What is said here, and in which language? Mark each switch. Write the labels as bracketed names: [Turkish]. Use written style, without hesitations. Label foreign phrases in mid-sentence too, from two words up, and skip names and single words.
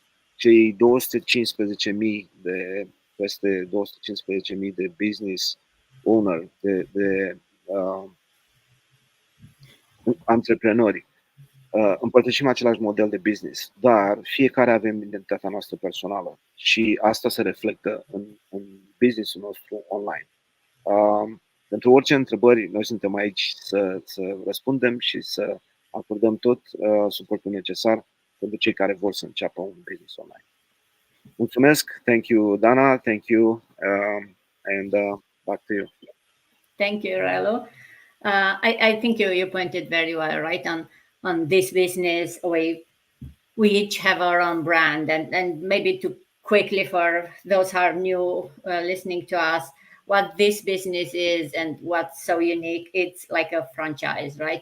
[Romanian] Cei 215.000 peste 215.000 de [English] business owner, [Romanian] de antreprenori, împărtășim același model de business, dar fiecare avem identitatea noastră personală și asta se reflectă în business-ul nostru online. Pentru orice întrebări, noi suntem aici să răspundem și să acordăm tot suportul necesar pentru cei care vor să înceapă un [English] business online. [Romanian] Mulțumesc, [English] thank you Dana, thank you, and back to you. Thank you, Relo. I think you pointed very well, right, on this business. We each have our own brand, and maybe to quickly for those who are new listening to us, what this business is and what's so unique, it's like a franchise, right?